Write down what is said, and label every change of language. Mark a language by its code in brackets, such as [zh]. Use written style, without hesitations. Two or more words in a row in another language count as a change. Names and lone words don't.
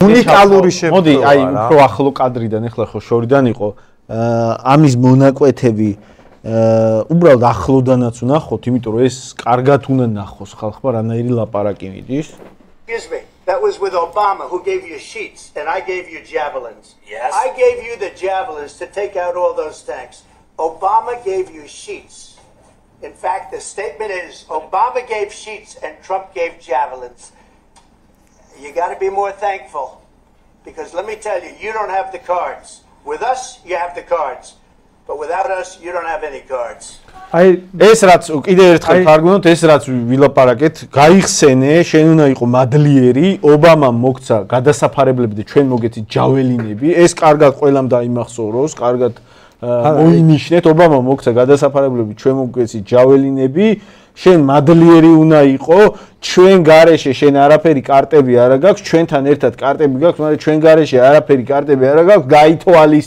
[ka] უნიკალური შემთხვევა. მოდი, აი უფრო ახლო კადრიდან ეხლა ხო შორიდან იყო ამის მონაკვეთები უბრალოდ ახლოდანაც ვნახოთ, იმიტომ რომ ეს კარგად უნდა ნახოს ხალხმა რანაირი ლაპარაკი მიდის. [en] Excuse me. That was with Obama, who gave you sheets, and I gave you javelins. Yes. I gave you the javelins to take out all those tanks. Obama gave you sheets. In fact, the statement is Obama gave sheets and Trump gave javelins. You got to be more thankful, because let me tell you, you don't have the cards. With us, you have the cards, but without us, you don't have any cards. [ka] აი ეს რაც კიდე ერთხელ თარგმნოთ, ეს რაც ვილაპარაკეთ, გაიხსენე, შენ უნდა იყო მადლიერი, ობამამ მოგცა გადასაფარებლები და ჩვენ მოგეცით ჯაველინები, ეს კარგად ყველამ დაიმახსოვროს, კარგად მოინიშნეთ, ობამამ მოგცა გადასაფარებლები, ჩვენ მოგეცით ჯაველინები, შენ მადლიერი უნდა იყო, ჩვენ გარეშე შენ არაფერი კარტები არ გაქვს, ჩვენთან ერთად კარტები გაქვს, მაგრამ ჩვენ გარეშე არაფერი კარტები არ გაქვს, გაითვალისწინე.